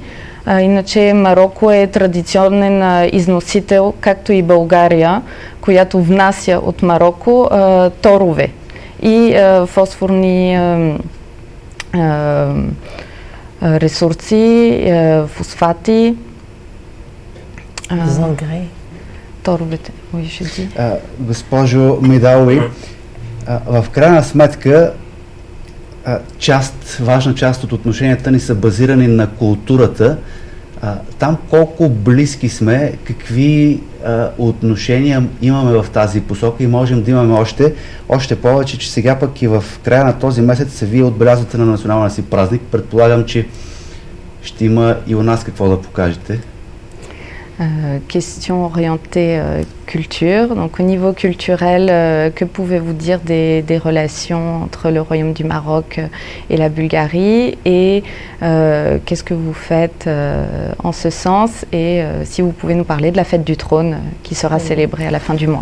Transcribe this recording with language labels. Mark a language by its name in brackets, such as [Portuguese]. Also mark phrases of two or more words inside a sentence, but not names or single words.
[Bulgarian] Иначе Мароко е традиционен износител, както и България, която внася от Мароко торове и фосфорни ресурси, фосфати. [French] Les engrais. Торовете. Oui, je dis. [Bulgarian] Госпожо Медауи, в крайна сметка важна част от отношенията ни са базирани на културата. Там колко близки сме, какви отношения имаме в тази посока и можем да имаме още повече, че сега пък и в края на този месец вие отбелязвате на националния си празник. Предполагам, че ще има и у нас какво да покажете. [French] Question orientée culture. Donc au niveau culturel, que pouvez-vous dire des relations entre le Royaume du Maroc et la Bulgarie et qu'est-ce que vous faites en ce sens et si vous pouvez nous parler de la fête du trône qui sera célébrée à la fin du mois.